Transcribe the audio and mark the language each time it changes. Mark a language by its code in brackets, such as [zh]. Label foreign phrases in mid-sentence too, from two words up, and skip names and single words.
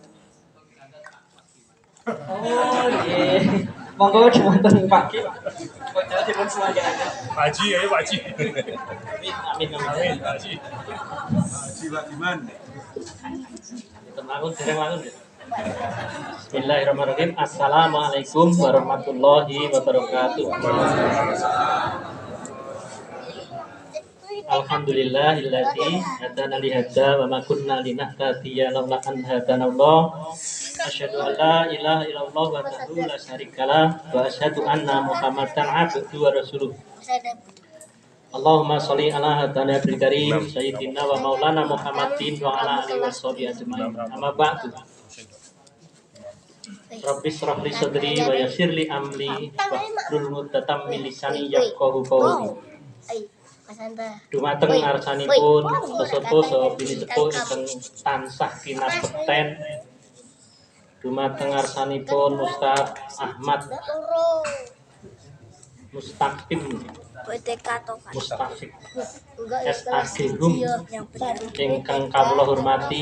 [jv] Oh nggih. Monggo dumateng Pak Ki. Wekdal dipun sumanggaaken. Pak Haji, ayo Pak Haji. Amin. Amin, Pak Haji. Haji Pak Diman. Temangun, dereng ya. [ar] بسم الله الرحمن الرحيم. السلام عليكم ورحمة الله وبركاته. الحمد لله الذي هدانا لهذا وما كنا لنهتدي لولا أن هدانا الله. أشهد أن لا إله إلا الله وحده لا شريك له وأشهد أن محمدا عبده ورسوله. اللهم صل على هادينا بالكريم سيدنا ومولانا محمد وعلى آله وصحبه أجمعين. أما بعد. رب اشرح لي صدري ويسر لي أمري واحلل عقدة من لساني يفقهوا قولي. [jv] Dumateng ngarsanipun sesepuh bini sepuh ingkang tansah kinabekten. Dumateng ngarsanipun Ustaz Ahmad Mustaqim Mustafik SAG Hum ingkang kawula hormati.